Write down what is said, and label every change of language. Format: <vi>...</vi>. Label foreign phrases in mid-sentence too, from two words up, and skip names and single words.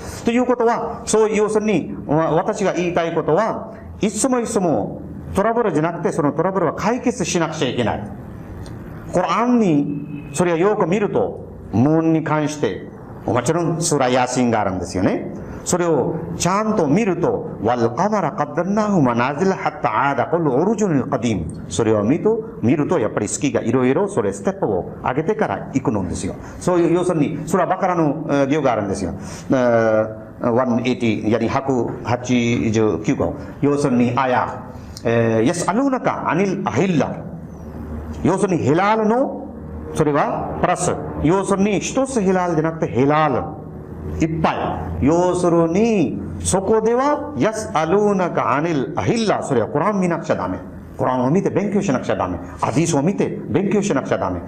<ja>ということは、そういう要するに私が言いたいことは、いつもいつもトラブルじゃなくて、そのトラブルは解決しなくちゃいけない。コランにそれをよく見ると、ムーンに関してもちろんスーラヤシンがあるんですよね。それをちゃんと見ると、</ja> <ar>وَالْقَمَرَ قَدَّرْنَاهُ مَنَازِلَ حَتَّى عَادَ كُلُّ عُرُجُنِ الْقَدِيمِ</ar> <ja>それを見るとやっぱり月がいろいろそれステップを上げてから行くのですよ。そういう要するにそれはバカラの行があるんですよ。180やに189号、要するにあや</ja> <ar>يسألونك عن الأهلة、</ar> <ja>要するにヒラールのそれはプラス、要するに一つヒラールじゃなくてヒラールいっぱい。要するにそこでは</ja> <ar>يسألونك عن الأهلة,</ar> <ja>それはコラン見なくちゃダメ。コランを見て勉強しなくちゃダメ。ハディスを見て勉強しなくちゃダメ。</ja>